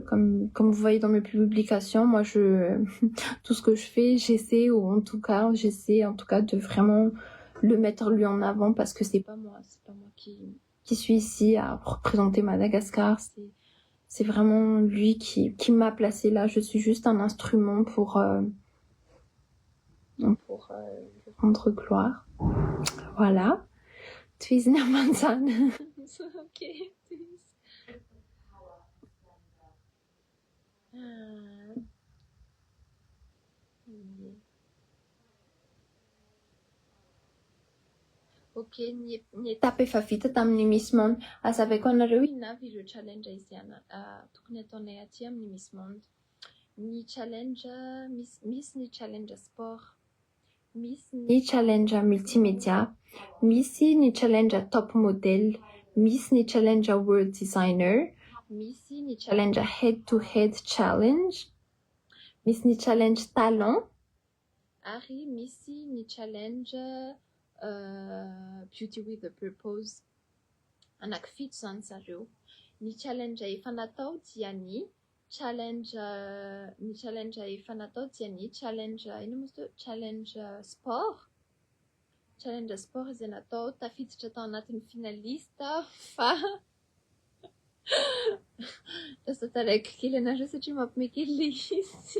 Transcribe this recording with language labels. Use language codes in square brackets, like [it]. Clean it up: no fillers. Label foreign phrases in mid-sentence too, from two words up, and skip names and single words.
[fr] Comme vous voyez dans mes publications, moi, tout ce que je fais, j'essaie en tout cas de vraiment le mettre lui en avant parce que c'est pas moi qui suis ici à représenter Madagascar. C'est vraiment lui qui m'a placée là. Je suis juste un instrument pour lui rendre gloire. Voilà. Twizzy Namanzan. [mg] Ok, Ok, ny etapa efa vita tamin'ny Miss Monde. Azavaiko anareo inavy ireo challenge izy tokony ataonay aty amin'ny Miss Monde. Ny challenge misy ny challenge sport, misy ny challenge multimédia, misy ny challenge [en] top model, [mg] misy ny [en] challenge world designer, [mg] misy ny [en] challenge head to head challenge, [mg] misy ny challenge talent, ary misy ny challenge [en] beauty with a purpose. [mg] Anankifito zany zareo. Ny challenge efa natao dia ny challenge sport. Challenge sport izay natao tafiditra tao anatin'ny finalista fa lasa taraiky kely anareo satria mampime kely le izy.